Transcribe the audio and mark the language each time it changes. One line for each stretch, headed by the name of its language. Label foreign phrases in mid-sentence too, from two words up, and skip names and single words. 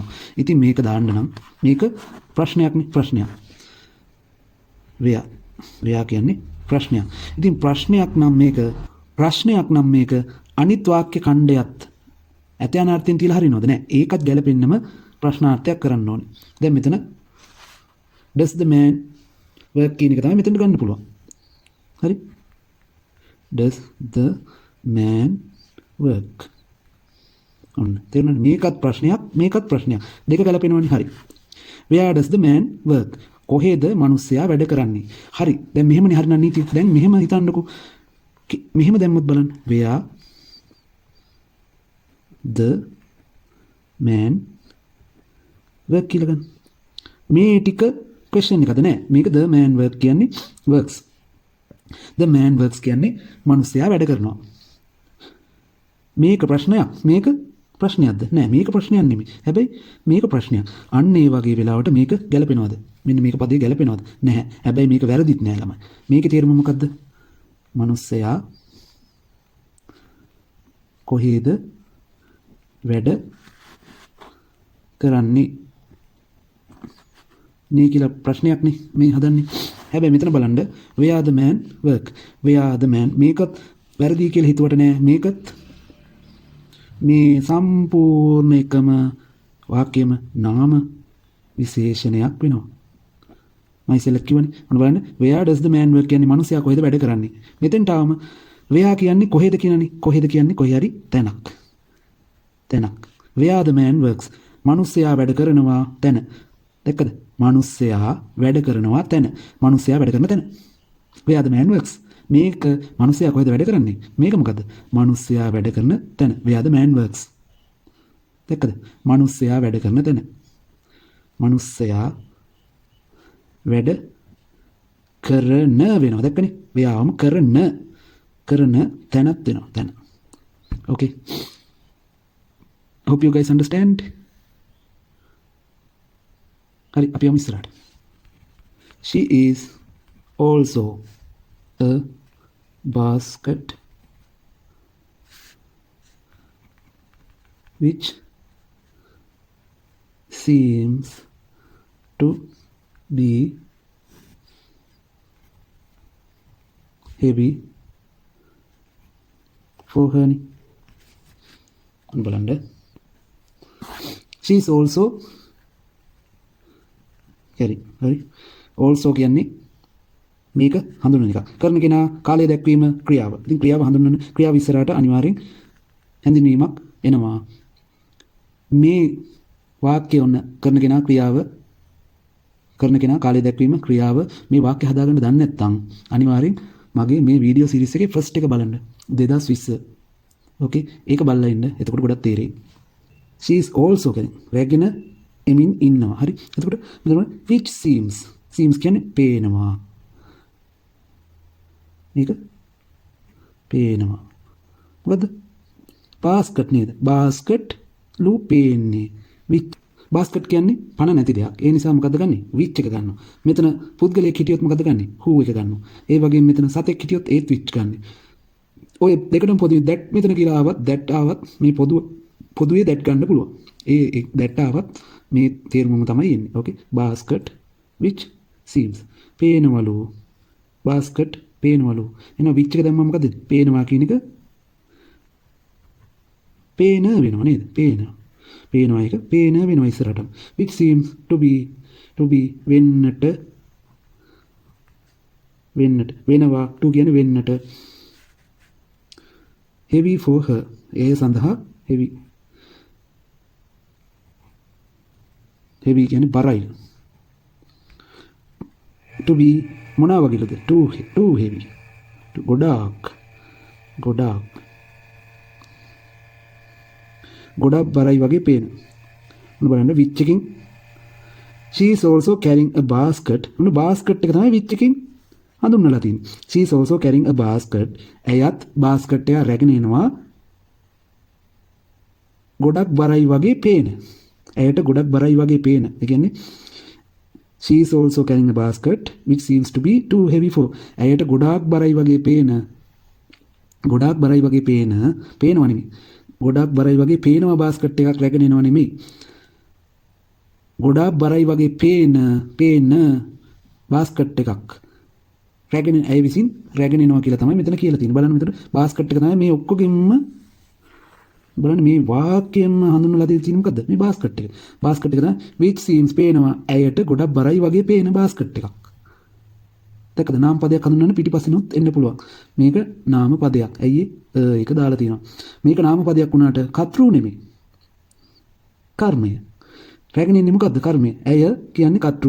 Sinhala: ඉතින් මේක දාන්න නම් මේක ප්‍රශ්නයක්නේ ප්‍රශ්නයක්. ව්‍යා කියන්නේ ප්‍රශ්නයක්. ඉතින් ප්‍රශ්නයක් නම් මේක අනිත් වාක්‍ය ඛණ්ඩයත් ඇතයනාර්ථයෙන් තියලා හරිනවද? නැහැ. ඒකත් ගැලපෙන්නම ප්‍රශ්නාර්ථයක් කරන්න ඕනේ. දැන් මෙතන
English: does the man work
Sinhala: කියන එක තමයි මෙතනට ගන්න පුළුවන්. හරි?
English: does the man work.
Sinhala: ඔන්න තේරුණාද? මේකත් ප්‍රශ්නයක්. දෙක ගැලපෙනවනේ. හරි.
English: where does the man work?
Sinhala: කොහෙද මිනිස්සයා වැඩ කරන්නේ? හරි. දැන් මෙහෙමනේ හරිනම් නීතිය. දැන් මෙහෙම හිතන්නකෝ. මෙහෙම දැම්මොත් බලන්න.
English: where the man work
Sinhala: කියලා ගන්න. මේ ටික question එකද නෑ. මේක
English: the man work
Sinhala: කියන්නේ works.
English: the man works
Sinhala: කියන්නේ මිනිස්සයා වැඩ කරනවා. මේක ප්‍රශ්නයක්. මේක ප්‍රශ්නයක්ද? නෑ මේක ප්‍රශ්නයක් නෙමෙයි. හැබැයි මේක ප්‍රශ්නයක්. අන්න ඒ වගේ වෙලාවට මේක ගැලපෙනවද? මෙන්න මේක පදේ ගැලපෙනවද? නැහැ. හැබැයි මේක වැරදිත් නෑ ළමයි. මේකේ තේරුම මොකද්ද? මිනිස්සයා කොහේද වැඩ කරන්නේ නේ කියලා ප්‍රශ්නයක් නේ මේ හදන්නේ. හැබැයි මෙතන බලන්න
English: where the man work. where the man
Sinhala: මේකත් වැරදි කියලා හිතුවට නෑ. මේකත් මේ සම්පූර්ණ එකම වාක්‍යෙම නාම විශේෂණයක් වෙනවා. මම ඉස්සෙල්ලා කිව්වනේ මොන බලන්න
English: where does the man work
Sinhala: කියන්නේ මිනිසයා කොහෙද වැඩ කරන්නේ. මෙතෙන්ට ආවම where කියන්නේ කොහෙද කියනනේ. කොහෙද කියන්නේ කොහේ හරි තැනක්.
English: where the man works
Sinhala: මිනිසයා වැඩ කරනවා තැන. දැක්කද? මිනිසයා වැඩ කරනවා තැන. මිනිසයා වැඩ කරන තැන.
English: where the man works
Sinhala: මේක මිනිසයා කොහෙද වැඩ කරන්නේ? මේක මොකද්ද? මිනිසයා වැඩ කරන තැන.
English: where the man works.
Sinhala: දැක්කද? මිනිසයා වැඩ කරන තැන. මිනිසයා වැඩ කරන වෙනවා. දැක්කනේ? ව්‍යාම කරන තැනක් වෙනවා. තැන.
English: Okay. Hope you guys understand.
Sinhala: හරි අපි යමු ඉස්සරහට.
English: She is also a basket which seems to be heavy for her.
Sinhala: බලන්න.
English: She is also
Sinhala: හරි also කියන්නේ මේක හඳුන්වන එක. කරන කෙනා කාලය දැක්වීම ක්‍රියාව. ඉතින් ක්‍රියාව හඳුන්වන ක්‍රියාව ඉස්සරහට අනිවාර්යෙන් හැඳින්වීමක් එනවා. මේ වාක්‍ය ඔන්න කරන කෙනා ක්‍රියාව කරන කෙනා කාලය දැක්වීම ක්‍රියාව මේ වාක්‍ය හදාගන්න දන්නේ නැත්නම් අනිවාර්යෙන් මගේ මේ
English: video series
Sinhala: එකේ ෆස්ට් එක බලන්න 2020. ඕකේ ඒක බලලා ඉන්න. එතකොට ගොඩක් තේරෙයි.
English: she is also
Sinhala: කියන්නේ රැගෙන එමින් ඉන්නවා. හරි. එතකොට මෙතන
English: which seems
Sinhala: කියන්නේ පේනවා. මේක පේනවා. මොකද්ද? basket නේද? basket ලු පේන්නේ. which basket කියන්නේ පණ නැති දෙයක්. ඒ නිසා මොකද්ද ගන්නෙ? which එක ගන්නවා. මෙතන පුද්ගලයෙක් හිටියොත් මොකද්ද ගන්නෙ? who එක ගන්නවා. ඒ වගේම මෙතන සතෙක් හිටියොත් ඒත් which ගන්නෙ. ඔය දෙකටම පොදුවේ that මෙතන කියලා ආවත් that ආවත් මේ පොදුවේ that ගන්න පුළුවන්. ඒ that ආවත් මේ තේරුමම තමයි එන්නේ. ඕකේ.
English: basket which seems පේනවලු.
Sinhala: basket පේනවලු. එහෙනම් which එක දැම්මම මොකද? පේනවා කියන එක පේන වෙනව නේද? පේනවා එක පේන වෙනවා ඉස්සරහට.
English: which seems to be
Sinhala: වෙන්නට වෙනවා
English: to
Sinhala: කියන්නේ වෙන්නට
English: heavy for her
Sinhala: ඒ සඳහා
English: heavy
Sinhala: කියන්නේ බරයි.
English: to be
Sinhala: මොනවා වගේද?
English: too heavy
Sinhala: ගොඩාක් බරයි වගේ පේන. මොන බලන්න
English: which එකකින් she is also carrying a basket.
Sinhala: මොන basket එක තමයි which එකකින් හඳුන්වලා තියෙන්නේ.
English: she is also carrying a basket.
Sinhala: එයත් basket එක රැගෙන එනවා. ගොඩක් බරයි වගේ පේන. එයට ගොඩක් බරයි වගේ පේන. ඒ කියන්නේ
English: she is also carrying a basket which seems to be too heavy for.
Sinhala: එයට ගොඩක් බරයි වගේ පේන. පේනවා නෙමෙයි. ගොඩක් බරයි වගේ පේනවා basket එකක් රැගෙන එනවා නෙමෙයි. ගොඩක් බරයි වගේ පේන basket එකක් රැගෙන ඇය විසින් රැගෙන එනවා කියලා තමයි මෙතන කියලා තියෙන්නේ. බලන්න මෙතන basket එක තමයි මේ ඔක්කොගෙම බලන්න මේ වාක්‍යයෙන්ම හඳුන්වලා තියෙන්නේ මොකද්ද? මේ basket එක. basket එක තමයි
English: which seems
Sinhala: පේනවා ඇයට ගොඩක් බරයි වගේ පේන basket එකක්. දැක්කද? නාම පදයක් හඳුන්වන්න පිටිපස්සෙනුත් එන්න පුළුවන්. මේක නාම පදයක්. ඇයි ඒක දාලා තියෙනවා. මේක නාම පදයක් වුණාට කර්තෘ නෙමෙයි. කර්මය. රැගෙන ඉන්නේ මොකද්ද? කර්මය. ඇය කියන්නේ කර්තෘ.